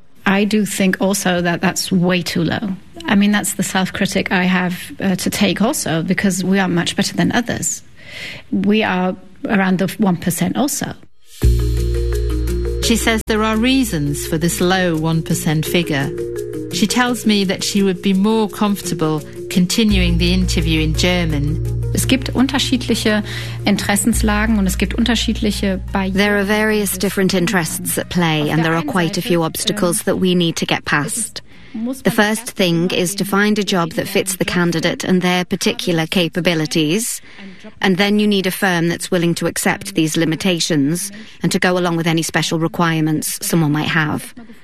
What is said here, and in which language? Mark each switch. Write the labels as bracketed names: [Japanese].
[English] I do think also that that's way too low. I mean, that's the self-critic I have to take also, because we are much better than others. We are around the 1% also. She She says there are reasons for this low 1% figure. She tells me that she would be more comfortable continuing the interview in German. [German] Es gibt unterschiedliche Interessenslagen und es gibt unterschiedliche Barrieren. [English] There are various different interests at play and there are quite a few obstacles that we need to get past. The first thing is to find a job that fits the candidate and their particular capabilities, and then you need a firm that's willing to accept these limitations and to go along with any special requirements someone might have.